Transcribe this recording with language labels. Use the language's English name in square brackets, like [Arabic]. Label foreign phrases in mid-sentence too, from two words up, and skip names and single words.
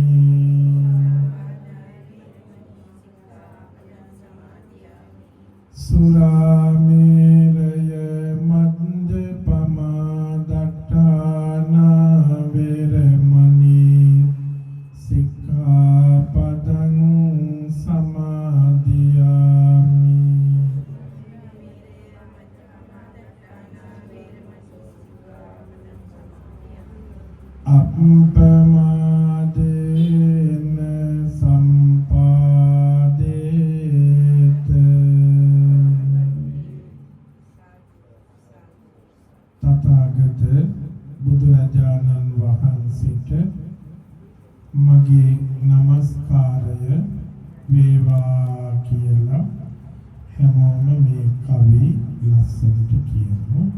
[Pali] สุราเมรยมัจจปมาดัฏฐานาเวรมณีสิกขาปดังสมาธิยามิ อัปปมาเดนะสัมปาเดเต [Sinhala] තථාගත බුදුරජාණන් වහන්සේට මගේ নমස්කාරය වේවා කියලා හැමෝම මේ කවි ලස්සනට කියමු.